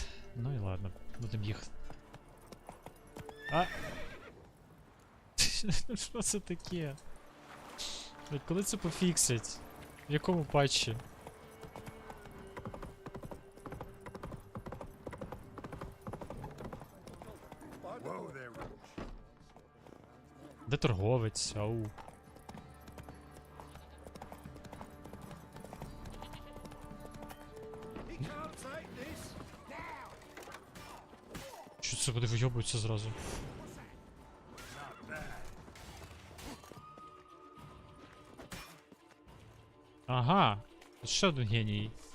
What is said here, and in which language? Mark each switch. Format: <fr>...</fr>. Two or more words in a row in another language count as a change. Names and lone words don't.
<uk>Ну і ладно, будемо їхати. А! Що це таке? Коли це пофіксять? В якому патчі?</uk> <en>Whoa there, Roach.</en> <uk>Де торговець? Ау. Що це, вони вийобуються зразу? Ага, ще один геній.</uk>